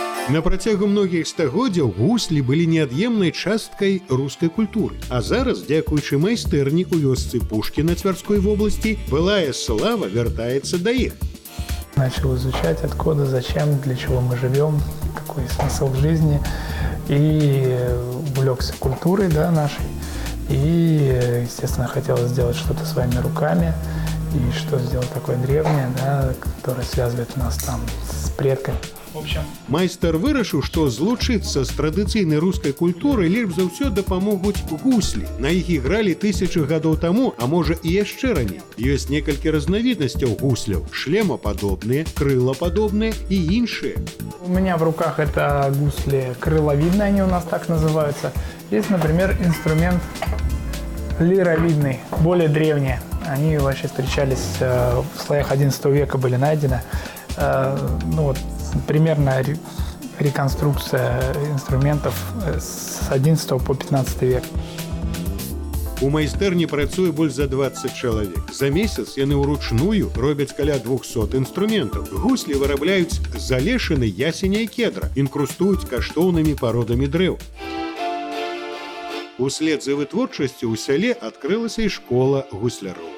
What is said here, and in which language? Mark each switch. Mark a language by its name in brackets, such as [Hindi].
[Belarusian] На працягу многіх стагоддзяў гуслі былі неад'емнай часткай рускай культуры. А зараз, дзякуючы майстэрні ў вёсцы Пушкіна Тверской вобласці, былая слава вяртаецца да іх. [Russian] Начал изучать, откуда, зачем, для чего мы живем, какой смысл в жизни. И увлекся культурой, да, нашей. И, естественно, хотел сделать что-то своими руками. И что сделать такое древнее, да, которое связывает нас там с предками. В общем, [Belarusian] Майстар вырашыў, што злучыцца з традыцыйнай рускай культурай лепш за ўсё дапамогуць гуслі. На іх ігралі тысячы гадоў таму, а можа і яшчэ раней. Ёсць некалькі разнавіднасцяў гусляў: шлемападобныя, крылападобныя і іншыя. [Russian] у меня в руках это гусли крыловидные, они у нас так называются. Есть, например, инструмент лировидный, более древний. Они вообще встречались в слоях XI века, были найдены. Ну вот, примерно реконструкция инструментов с XI по XV век. [Belarusian] У майстэрні працуе больш за 20 чалавек. За месяц яны ўручную робяць каля 200 інструментаў. Гуслі вырабляюць з алешыны, ясеня і кедра, інкрустуюць каштоўнымі пародамі дрэў. Услед за вытворчасцю ў сяле адкрылася і школа гусляроў.